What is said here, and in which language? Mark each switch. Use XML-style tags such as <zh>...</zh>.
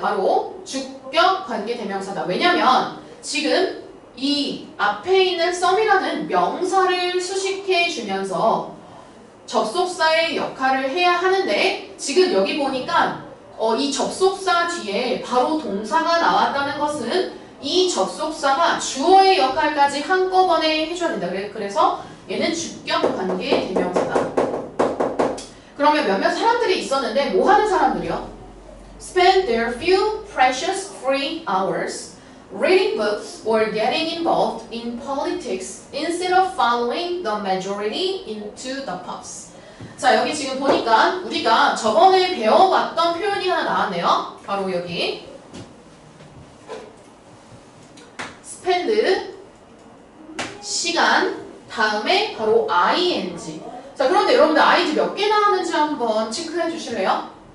<ko>바로 주격 관계대명사다. 왜냐면 지금 이 앞에 있는 some이라는 명사를 수식해 주면서 접속사의 역할을 해야 하는데 지금 여기 보니까 이 접속사 뒤에 바로 동사가 나왔다는 것은 이 접속사가 주어의 역할까지 한꺼번에 해줘야 된다. 그래서 얘는 주격 관계 대명사다. 그러면 몇몇 사람들이 있었는데 뭐 하는 사람들이요?</ko> <en>Spend their few precious free hours reading books or getting involved in politics instead of following the majority into the pubs.</en> <ko>자, 여기 지금 보니까 우리가 저번에 배워봤던 표현이 하나 나왔네요. 바로 여기 spend 시간 다음에 바로 ing. 자, 그런데 여러분들 ing 몇 개 나왔는지 한번 체크해 주실래요?</ko>